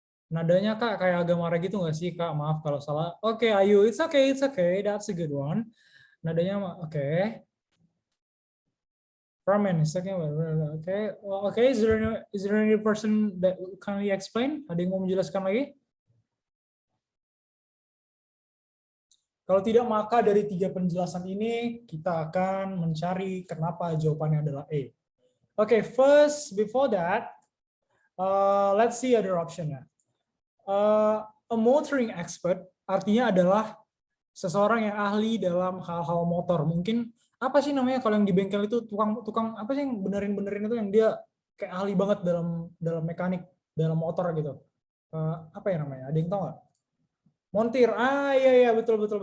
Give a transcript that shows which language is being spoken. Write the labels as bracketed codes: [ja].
[id] Nadanya Kak kayak agak marah gitu nggak sih Kak? Maaf kalau salah. Oke, Ayu, [en] it's okay, that's a good one. [id] Nadanya oke. [en] Ramen is talking about okay. Is there any person that can we explain? [id] Ada yang mau menjelaskan lagi? Kalau tidak, maka dari 3 penjelasan ini kita akan mencari kenapa jawabannya adalah A. [en] Okay, first before that, let's see other option. A motoring expert [id] artinya adalah seseorang yang ahli dalam hal-hal motor. Mungkin apa sih namanya kalau yang di bengkel itu tukang apa sih yang benerin itu yang dia kayak ahli banget dalam mekanik dalam motor gitu. Apa ya namanya? Ada yang tahu nggak? Montir. Iya betul.